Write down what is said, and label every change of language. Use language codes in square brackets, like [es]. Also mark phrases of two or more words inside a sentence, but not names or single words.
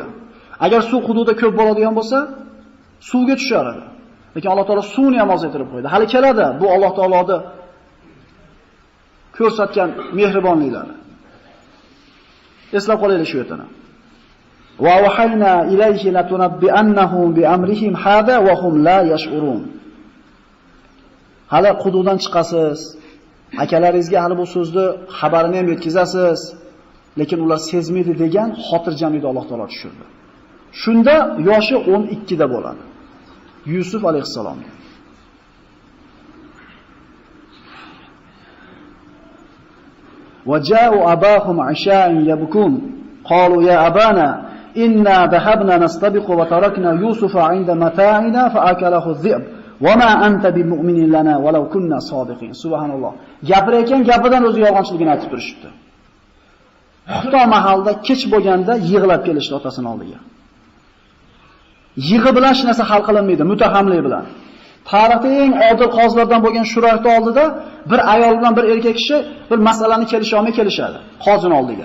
[uz] Agar suv quduqda ko'p bo'ladigan bo'lsa, suvga tushar edi. Lekin Alloh taolo suvni ham ozaytirib qo'ydi. Hali keladi bu Alloh taoloning ko'rsatgan mehribonliklari. Eslab qolaylik shu yerdan. [ar] وأوحينا إليه لتنبئنهم بأمرهم هذا وهم لا يشعرون. [uz] Hali quduqdan chiqasiz. Akalaringizga hali bu so'zni xabarini ham yetkazasiz, lekin ular sezmaydi degan xotirjamlikni Alloh taolo tushirdi. Shunda yoshi 12 da bo'ladi. Yusuf alayhisalom. [ar] وجاءوا أباهم عشاء يبكون قالوا يا أبانا إنا ذهبنا نستبق وتركنا يوسف عند متاعنا فأكله الذئب وما أنت بمؤمن لنا ولو كنا صادقين. سبحان الله. [uz] Gapirayotgan gapidan o'zi yolg'onchiligini aytib turishibdi. Xufto mahalda kech bo'lganda yig'lab kelishdi otasining oldiga. Yig'i bilan hech narsa hal qilinmaydi, mutahamlik bilan. Tarixda eng odil qozilardan bo'lgan Shurayhning oldida bir ayol bilan bir erkak kishi bir masalani kelisha olmay kelishadi qozining oldiga.